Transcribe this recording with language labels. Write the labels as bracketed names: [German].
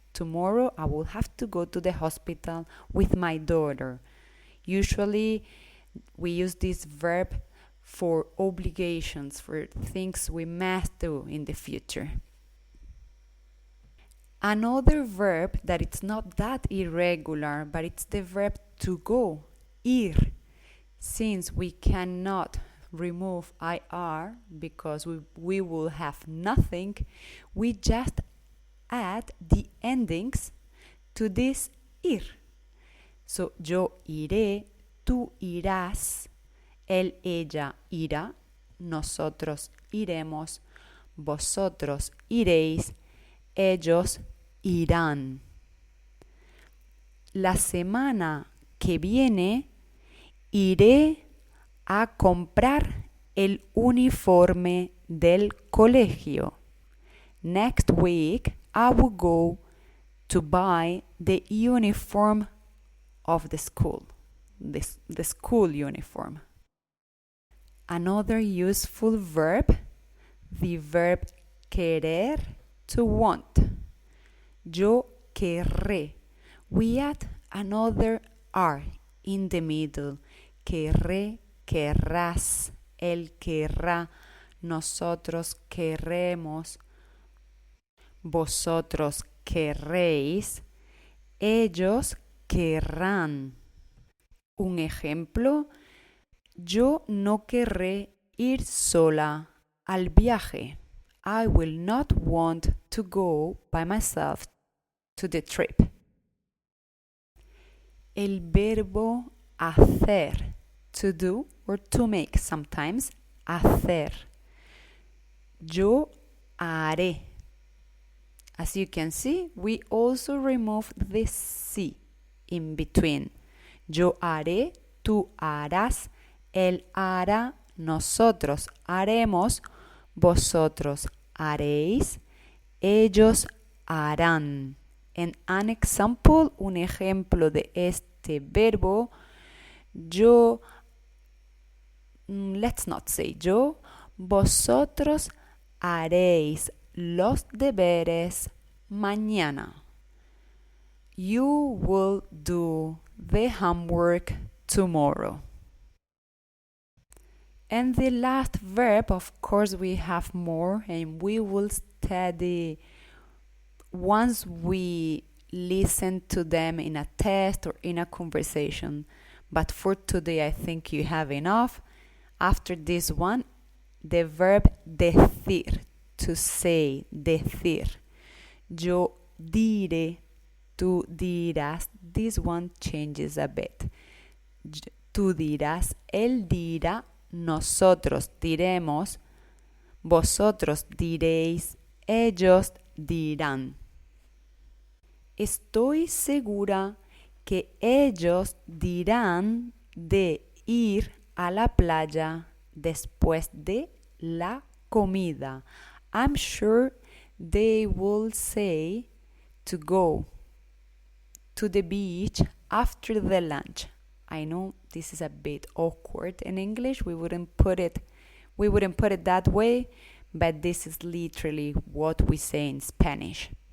[English] Tomorrow I will have to go to the hospital with my daughter. Usually we use this verb for obligations, for things we must do in the future. Another verb that it's not that irregular, but it's the verb to go, ir. Since we cannot remove IR because we will have nothing, we just add the endings to this ir. [Spanish] So, yo iré, tú irás, él, ella irá, nosotros iremos, vosotros iréis, ellos irán. La semana que viene iré a comprar el uniforme del colegio. [English] Next week I will go to buy the uniform of the school, the school uniform. Another useful verb, the verb querer, to want. [Spanish] Yo querré. [English] We add another R in the middle. [Spanish] Querré, querrás, él querrá, nosotros querremos, vosotros querréis, ellos querrán. Un ejemplo, yo no querré ir sola al viaje. [English] I will not want to go by myself to the trip. [Spanish] El verbo [English] hacer, to do or to make sometimes, hacer. [Spanish] Yo haré. [English] As you can see, we also removed the sí in between. [Spanish] Yo haré, tú harás, él hará, nosotros haremos, vosotros haréis, ellos harán. [English] And an example, [Spanish] un ejemplo de este verbo, [English] yo, let's not say yo, [Spanish] vosotros haréis los deberes mañana. [English] You will do the homework tomorrow. And the last verb, of course, we have more and we will study once we listen to them in a test or in a conversation. But for today, I think you have enough. After this one, the verb decir, to say, decir. [Spanish] Yo diré, tú dirás. [English] This one changes a bit. [Spanish] Tú dirás, él dirá, nosotros diremos, vosotros diréis, ellos dirán. Estoy segura que ellos dirán de ir a la playa después de la comida. [English] I'm sure they will say to go to the beach after the lunch. I know this is a bit awkward in English. We wouldn't put it that way, but this is literally what we say in Spanish.